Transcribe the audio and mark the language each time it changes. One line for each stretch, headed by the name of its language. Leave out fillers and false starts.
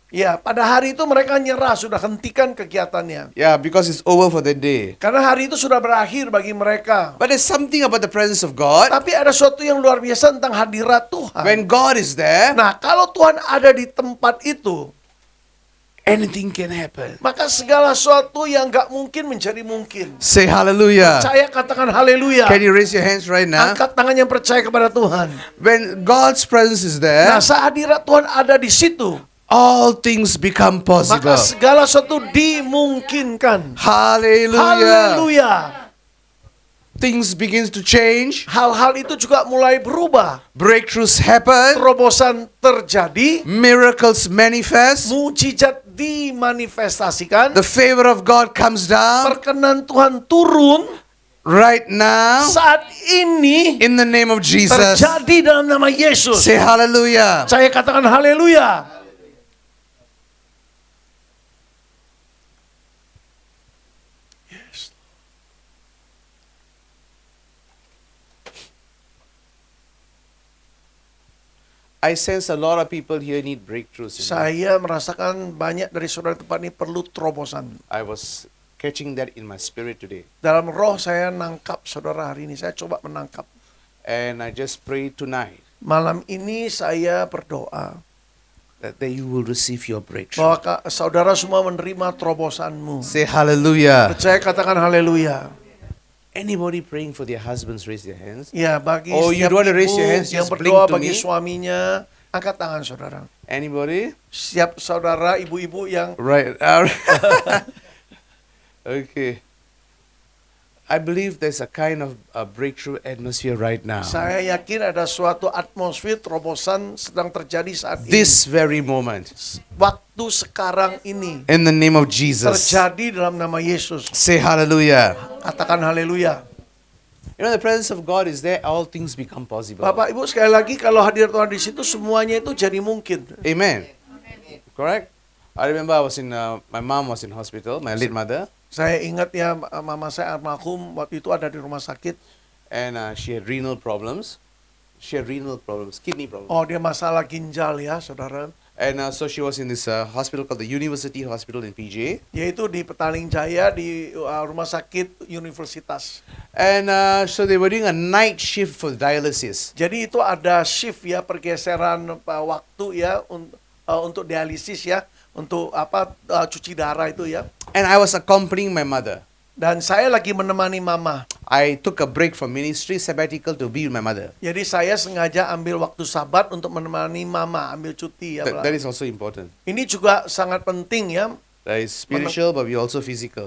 Indonesian: Ya, pada hari itu mereka nyerah, sudah hentikan kegiatannya.
English: Yeah, because it's over for the day.
Indonesian: Karena hari itu sudah berakhir bagi mereka.
English: But there's something about the presence of God.
Indonesian: Tapi ada sesuatu yang luar biasa tentang hadirat Tuhan.
English: When God is there,
Indonesian: Nah, kalau Tuhan ada di tempat itu,
English: anything can happen.
Indonesian: maka segala sesuatu yang gak mungkin menjadi mungkin.
English: Say hallelujah.
Indonesian: Saya katakan haleluya.
English: Can you raise your hands right now?
Indonesian: Angkat tangan yang percaya kepada Tuhan.
English: When God's presence is
Indonesian: Nah,
English: there,
Indonesian: saat hadirat Tuhan ada di situ,
English: all things become
Indonesian: maka
English: possible.
Indonesian: segala sesuatu dimungkinkan.
English: Hallelujah.
Indonesian: Haleluya.
English: Things begins to change.
Indonesian: Hal-hal itu juga mulai berubah.
English: Breakthroughs happen.
Indonesian: Terobosan terjadi,
English: Miracles manifest.
Indonesian: mujizat dimanifestasikan,
English: The favor of God comes down
Indonesian: perkenan Tuhan turun
English: right now
Indonesian: saat ini
English: in the name of Jesus.
Indonesian: terjadi dalam nama Yesus.
English: Say hallelujah.
Indonesian: Saya katakan haleluya.
English: I sense a lot of people here need breakthroughs.
Indonesian: Saya merasakan banyak dari saudara tempat ini perlu terobosan.
English: I was catching that in my spirit today.
Indonesian: Dalam roh saya nangkap saudara hari ini. Saya coba menangkap.
English: And I just pray tonight
Indonesian: Malam ini saya berdoa
English: that you will receive your breakthrough.
Indonesian: bahwa saudara semua menerima terobosanmu.
English: Say hallelujah.
Indonesian: Saya katakan haleluya.
English: Anybody praying for their husbands, raise their hands.
Indonesian: Ya, bagi
English: Oh, you
Indonesian: setiap
English: don't want to raise
Indonesian: ibu
English: your hands,
Indonesian: yang
English: just
Indonesian: berdoa
English: blink to
Indonesian: bagi
English: me.
Indonesian: suaminya, angkat tangan saudara.
English: Anybody?
Indonesian: Siap saudara, ibu-ibu yang
English: Right. Okay. I believe there's a kind of a breakthrough atmosphere right now.
Indonesian: saya yakin ada suatu atmosfer terobosan sedang terjadi saat
English: This very moment.
Indonesian: ini. Waktu sekarang ini
English: In the name of Jesus.
Indonesian: terjadi dalam nama Yesus.
English: Say hallelujah.
Indonesian: Katakan haleluya.
English: You know, the presence of God is there, all things become possible.
Indonesian: Bapak Ibu, sekali lagi kalau hadir Tuhan di situ semuanya itu jadi mungkin.
English: Amen. Correct? I remember my mom was in hospital, my late mother,
Indonesian: Saya ingat ya, mama saya almarhum waktu itu ada di rumah sakit.
English: and she had renal problems. She had renal problems, kidney problems.
Indonesian: Oh, dia masalah ginjal ya, saudara.
English: And so she was in this hospital called the University Hospital in PJ.
Indonesian: Yaitu di Petaling Jaya di rumah sakit universitas.
English: And so they were doing a night shift for dialysis.
Indonesian: Jadi itu ada shift ya, pergeseran waktu ya untuk dialisis ya, untuk cuci darah itu ya.
English: And I was accompanying my mother.
Indonesian: Dan saya lagi menemani mama.
English: I took a break from ministry, sabbatical, to be with my mother.
Indonesian: Jadi saya sengaja ambil waktu sabat untuk menemani mama, ambil cuti ya.
English: That is also important.
Indonesian: Ini juga sangat penting ya.
English: That is spiritual, but we also physical.